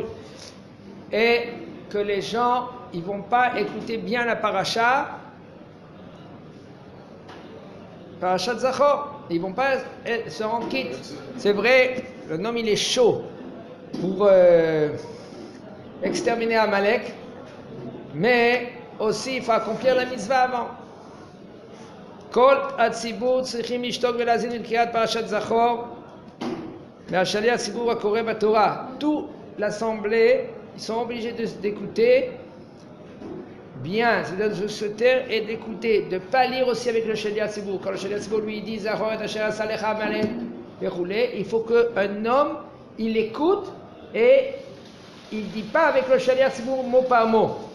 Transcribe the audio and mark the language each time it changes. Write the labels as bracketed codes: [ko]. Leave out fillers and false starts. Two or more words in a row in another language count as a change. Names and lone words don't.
[fr] Et que les gens, ils vont pas écouter bien la parasha Zachor, ils vont pas se rendre quitte. C'est vrai, le nom il est chaud pour exterminer Amalek, mais aussi il faut accomplir la mitzvah avant. [he] כל הציבור צריכים לשתוק ולהאזין אל קריאת פרשת זכור, מהשליח ציבור הקורא בתורה. [fr] Toute l'assemblée, ils sont obligés d'écouter bien, c'est-à-dire de se taire et d'écouter, de ne pas lire aussi avec le [he] שליח ציבור. [fr] Quand le [he] שליח ציבור [fr] lui dit [he] זכור את אשר עשה לך עמלק, [fr] il faut qu'un homme, il écoute et il ne dit pas avec le [he] שליח ציבור [fr] mot par mot.